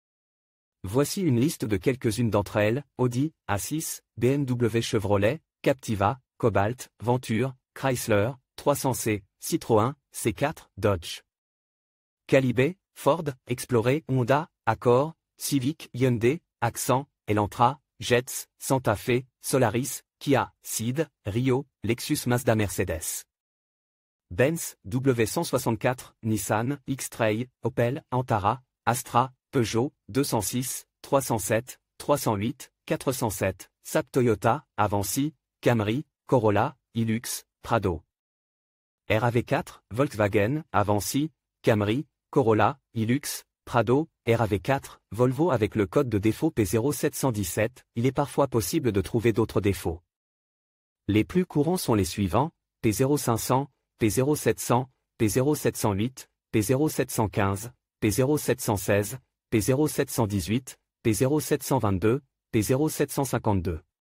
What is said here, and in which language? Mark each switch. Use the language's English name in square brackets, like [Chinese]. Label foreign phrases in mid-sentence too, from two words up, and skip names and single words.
[French] Voici une liste de quelques-unes d'entre elles: Audi, A6, BMW, Chevrolet, Captiva, Cobalt, Venture, Chrysler, 300C, Citroën, C4, Dodge, Calibre, Ford, Explorer, Honda, Accord, Civic, Hyundai, Accent, Elantra, Jets, Santa Fe, Solaris, Kia, Ceed, Rio, Lexus, Mazda, Mercedes, Benz, W164, Nissan, X-Trail, Opel, Antara, Astra, Peugeot, 206, 307, 308, 407, Saab, Toyota, Avanci, Camry, Corolla, Hilux, Prado, RAV4, Volkswagen, Avanci, Camry, Corolla, Hilux, Prado, RAV4, Volvo. Avec le code de défaut P0717, il est parfois possible de trouver d'autres défauts. Les plus courants sont les suivants: P0500, P0700, P0708, P0715, P0716, P0718, P0722, P0752.